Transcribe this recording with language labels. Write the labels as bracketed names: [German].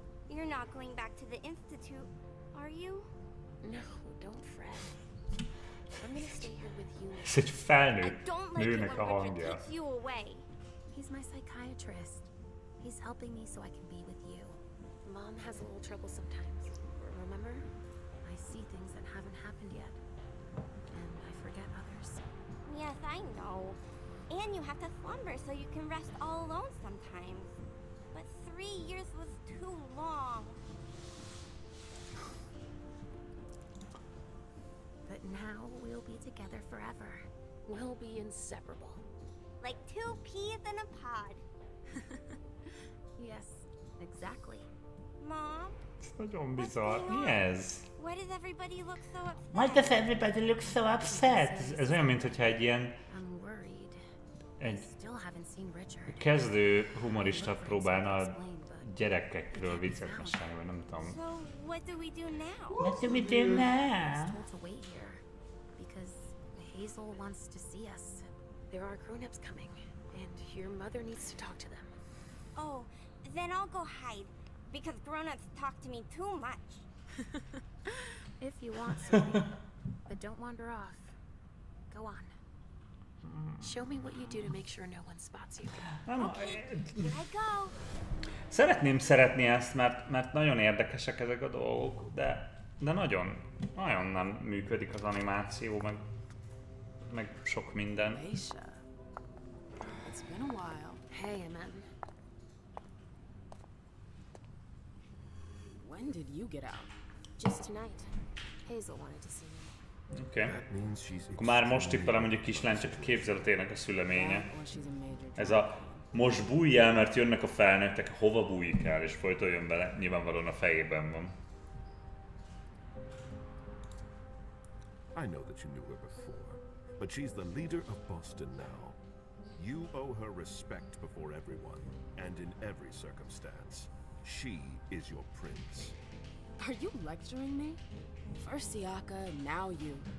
[English] You're not going back to the Institute, are you? No, don't fret. I'm gonna stay here with you. [Hungarian] Ez egy felnőtt nőnek a hangja. [English] Takes you away. He's my psychiatrist. He's helping me so I can be with you. Mom has a little trouble sometimes. Remember? I see things that haven't happened yet. And I forget others. Yes, I know. And you have to slumber so you can rest all alone sometimes. But 3 years was too long. But now we'll be together forever. We'll be inseparable. Like 2 peas in a pod. Yes, exactly. Mom? [Hungarian] Ez nagyon bizarr. Mi ez? [English] Why does everybody look so upset? Why does everybody look so upset? [Hungarian] Ez olyan, mintha egy ilyen... Egy kezdő humorista próbálna a gyerekekről viccet mesélni, vagy nem tudom. [English] So what do we do now? What do we do now? Told to wait here because Hazel wants to see us. There are grown-ups coming, and your mother needs to talk to them. Oh, then I'll go hide because grown-ups talk to me too much. If you want, sweetie. But don't wander off. Go on. Show me what you do to make sure no one spots you. Here I go. [Hungarian] Szeretném szeretni ezt, mert nagyon érdekesek ezek a dolgok, de De nagyon nem működik az animáció, meg sok minden. [English] It's been a while. Hey, Ezen. When did you get out? Just tonight. Hazel wanted to see me. [Hungarian] Oké. Akkor már most tippelem, hogy a kislány csak a képzeletének a szüleménye. Ez a most bújj el, mert jönnek a felnőttek, hova bújik el, és folyton jön bele, nyilvánvalóan a fejében van. [English] I know that you knew her before, but she's the leader of Boston now. You owe her respect before everyone, and in every circumstance. She is your prince. Are you lecturing me? First Siaka, now you.